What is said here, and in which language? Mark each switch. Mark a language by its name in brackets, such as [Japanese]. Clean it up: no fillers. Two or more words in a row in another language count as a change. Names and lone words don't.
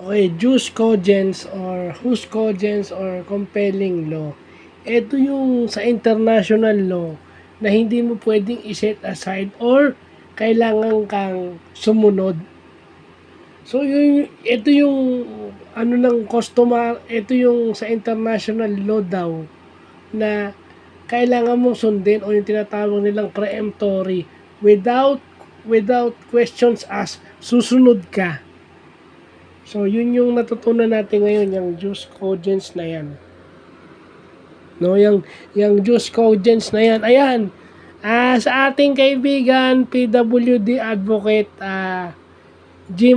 [English] Okay, [Latin] jus cogens [English] or [Latin] jus cogens [English] or compelling law. [Filipino] Ito yung sa [English] international law [Filipino] na hindi mo pwedeng i- [English] set aside [Filipino] or kailangan kang sumunod. So ito yung ano ng customer, ito yung sa [English] international law [Filipino] daw na kailangan mong sundin o yung tinatawag nilang [English] peremptory without questions asked, [Filipino] susunod ka. So, yun yung natutunan natin ngayon, yung [Latin] jus cogens [Filipino] na yan. No, yung [Latin] jus cogens [Filipino] na yan. Ayan, sa ating kaibigan, [English] PWD advocate, [Filipino] G.